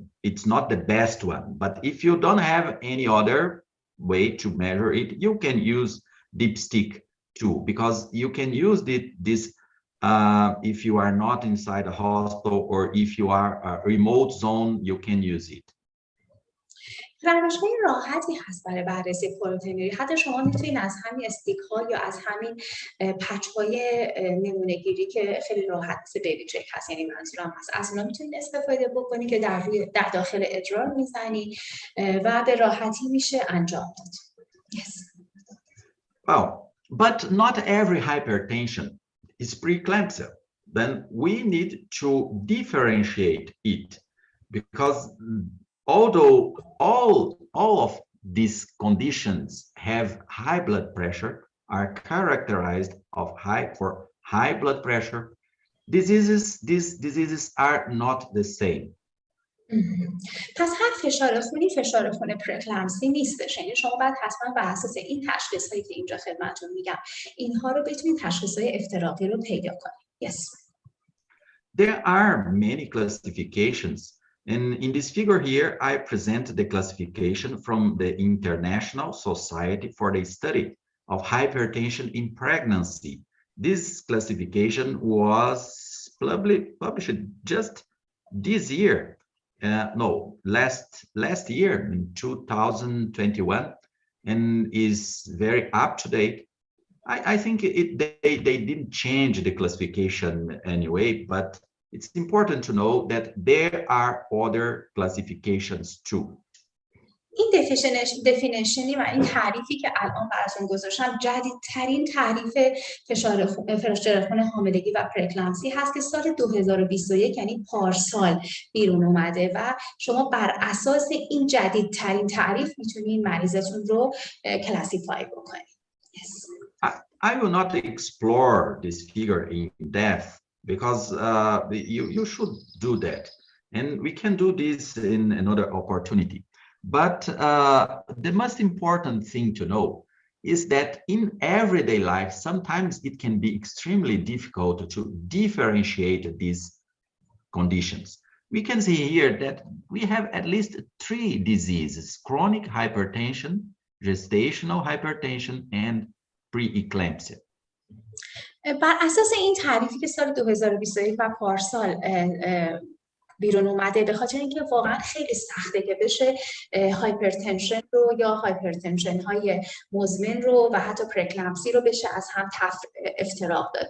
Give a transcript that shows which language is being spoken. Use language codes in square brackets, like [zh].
[en] It's not the best one, but if you don't have any other way to measure it, you can use dipstick too, because you can use this if you are not inside a hospital or if you are a remote zone, you can use it. [fa] روش‌های راحتی هست برای بررسی پروتئینوری. حتی شما میتونید از همین استیک ها یا از همین پچ های نمونه گیری که خیلی راحت مثل بیبی چک هست، یعنی منظورم هست، از اونا میتونید استفاده بکنید که در داخل ادرار میزنی و به راحتی میشه انجام داد. [en] Yes. Well, but not every hypertension is preeclampsia. Then we need to differentiate it, because although all of these conditions have high blood pressure, are characterized of high blood pressure, these diseases are not the same. [fa] پس هر فشار خون پرکلمسی نیستش، یعنی شما باید حتما بر اساس این تشخیص هایی که اینجا خدمتتون میگم اینها رو بتونید تشخیص های افتراقی رو پیدا کنید. [en] Yes. There are many classifications, and in this figure here I present the classification from the International Society for the Study of Hypertension in Pregnancy. This classification was published just this year. Last year in 2021, and is very up to date. I think they didn't change the classification anyway, but it's important to know that there are other classifications too. [fa] این دفینیشنی و این تعریفی که الان براتون گذاشتم جدیدترین تعریف فشار خون حاملگی و پرکلمسی هست که سال 2021 یعنی پارسال بیرون اومده و شما بر اساس این جدیدترین تعریف میتونید مریضتون رو کلاسیفای بکنید. [en] Yes. I will not explore this figure in depth because you should do that, and we can do this in another opportunity. But the most important thing to know is that in everyday life, sometimes it can be extremely difficult to differentiate these conditions. We can see here that we have at least 3 diseases: chronic hypertension, gestational hypertension, and preeclampsia. [fa] بر اساس این تعریفی که سال 2021 و پارسال بیرون اومده، به خاطر اینکه واقعا خیلی سخته که بشه هایپرتنشن رو یا هایپرتنشن های مزمن رو و حتی پرکلمسی رو بشه از هم افتراق داد.